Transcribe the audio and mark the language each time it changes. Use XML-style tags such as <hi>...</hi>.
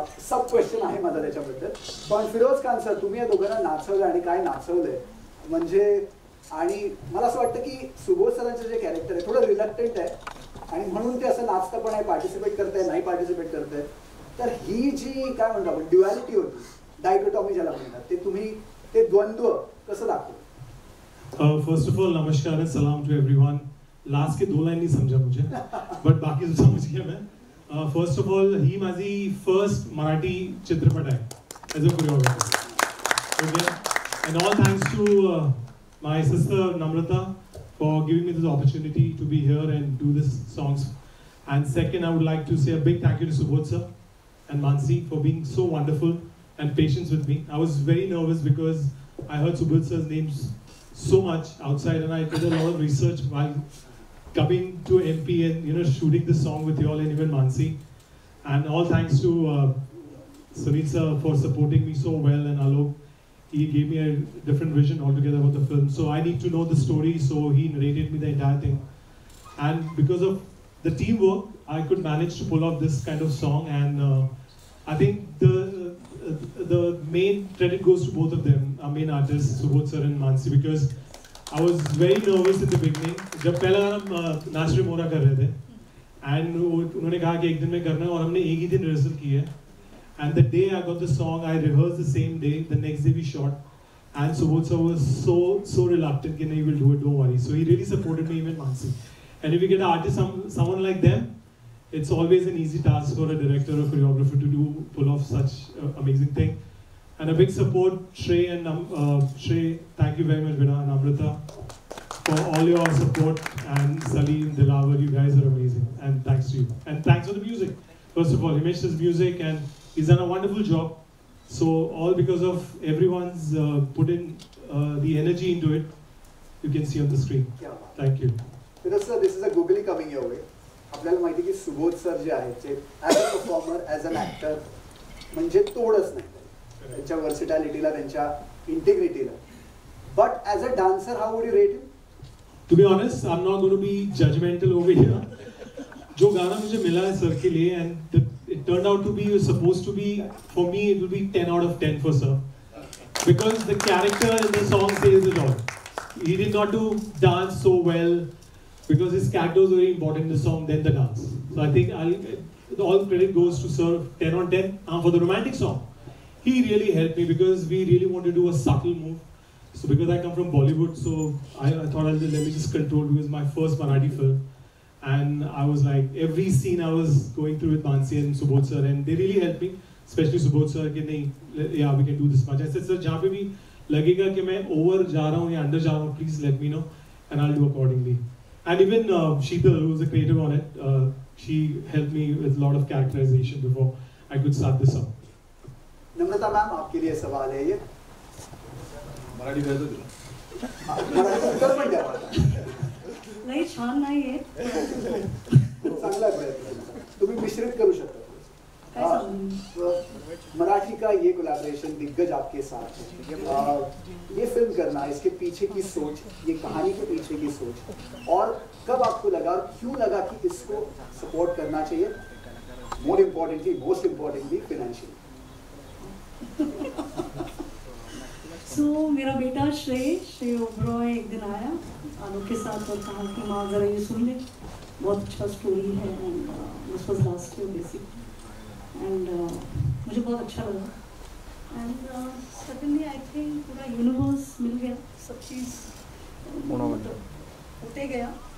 <mr>सब question आहे माझा त्याच्याबद्दल. पण फिरोज खान सर तुम्ही या दोघांना नाचवलं आणि काय नाचवलंय म्हणजे आणि मला असं वाटतं की सुबोध सरांचं जे कॅरेक्टर आहे थोडं रिलक्टंट आहे आणि म्हणून ते असं नाचतं पण आहे पार्टिसिपेट करताय नाही पार्टिसिपेट करताय. तर ही जी काय म्हणतो आपण ड्युअलिटी होती डायकोटॉमी ज्याला म्हणतात ते तुम्ही ते द्वंद्व कसं दाखवलं?</mr> <en>First of all नमस्कार and सलाम to everyone.</en> <hi>लास्ट के 2 लाइन नहीं समझा मुझे बट बाकी तो समझ गया मैं.</hi> <mr>फर्स्ट ऑफ ऑल ही माझी फर्स्ट मराठी चित्रपट आहे</mr> <en>As a choreographer. Okay and all thanks to my sister Namrata for giving me this opportunity to be here and do this songs. And second I would like to say a big thank you to Subodh sir and Mansi for being so wonderful and patient with me. I was very nervous because I heard Subodh sir's names so much outside and I did a lot of research while coming to MP and shooting this song with you all and even Mansi. And all thanks to Sunil sir for supporting me so well and Alok. He gave me a different vision altogether about the film. So I need to know the story, so he narrated me the entire thing. And because of the teamwork, I could manage to pull off this kind of song. And I think the main credit goes to both of them, our main artists, Subodh sir and Mansi, because I was very nervous at the beginning.</en> <hi>जब पहला गाना नाच रे मोरा कर रहे थे, and उन्होंने कहा कि एक दिन में करना है और हमने एक ही दिन रिहर्सल की है.</hi> <en>And the day I got the song, I rehearsed the same day. The next day we shot, and Subodh sir was so reluctant</en> <hi>कि नहीं,</hi> <en>we'll do it, don't worry. So he really supported me, even Mansi. And if you get an artist, someone like them, it's always an easy task for a director or choreographer to pull off such amazing thing. And a big support, Shrey and Shrey, thank you very much, Vida and Amrita, for all your support, and Salim, Dilawar, you guys are amazing, and thanks to you. And thanks for the music. First of all, Himesh does music, and he's done a wonderful job. So all because of everyone's put in the energy into it, you can see on the screen. Thank you. Because sir, this is a googly coming your way.</en> <mr>आपल्याला माहिती की Subodh sir जे आहेत ते</mr> <en>as a performer as an actor</en> <mr>म्हणजे तोडच नाही त्यांच्या वर्सिटॅलिटीला त्यांच्या इंटिग्रिटीला.</mr> <en>But as a dancer how would you rate him? To be honest I am not going to be judgmental over here.</en> <hi>जो गाना मुझे मिला है सर के लिए</hi> <en>And it turned out to be supposed to be, for me, it will be 10 out of 10 for Sir. Because the character in the song says it all. He did not do dance so well because his character was very important in the song than the dance. So I think all credit goes to Sir, 10 on 10. For the romantic song, he really helped me because we really want to do a subtle move. So because I come from Bollywood, so I thought let me just control, because my first Marathi film. And I was like, every scene I was going through with Mansi and Subodh sir, and they really helped me, especially Subodh sir,</en> <hi>कि नहीं,</hi> <en>yeah, we can do this much. I said, sir,</en> <hi>जहाँ पे भी लगेगा कि मैं</hi> <en>over</en> <hi>जा रहा हूँ या</hi> <en>under</en> <hi>जा रहा हूँ,</hi> <en>please let me know, and I'll do accordingly. And even Sheetal, who was the creator on it, she helped me with a lot of characterization before I could start this song.</en> <hi>Namrata ma'am, आपके लिए सवाल है ये.</hi> <mr>मराठी काय होतं? मराठी उत्तर पण द्या. नाही, छान नाही आहे. चांगला प्रयत्न. तुम्ही मिश्रित करू शकता. काय सांगू?</mr> <hi>मराठी का ये कोलैबोरेशन दिग्गज आपके साथ है. ये फिल्म करना, इसके पीछे की सोच, ये कहानी के पीछे की सोच, और कब आपको लगा और क्यों लगा कि इसको सपोर्ट करना चाहिए?</hi> <en>Most importantly financially.</en> <hi>सो मेरा बेटा श्रेय ओबरॉय एक दिन आया आलोक के साथ और कहा कि माँ ज़रा ये सुन ले, बहुत अच्छा स्टोरी है.</hi> <en>And this was last year basically.</en> <hi>And मुझे बहुत अच्छा लगा. एंड</hi> <en>suddenly I think</en> <hi>पूरा यूनिवर्स मिल गया, सब चीज़ होते गया.</hi>